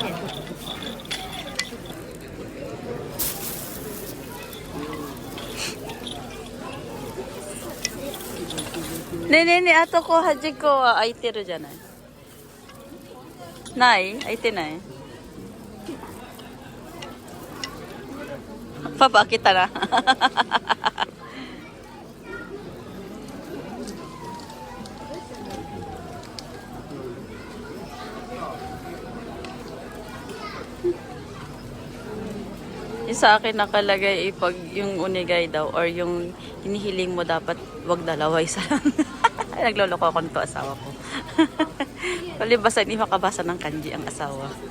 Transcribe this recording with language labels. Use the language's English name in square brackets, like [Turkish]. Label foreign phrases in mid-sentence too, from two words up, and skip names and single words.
[Japanese] ねえねえねえ、あとこう端っこは開いてるじゃない。ない？開いてない？パパ開けたら。 [Filipino] Sa akin nakalagay pag yung unigay daw or yung hinihiling mo dapat wag dalawa, isa lang. Nagloloko ako nito asawa ko. Palibasa, hindi makabasa ng kanji ang asawa.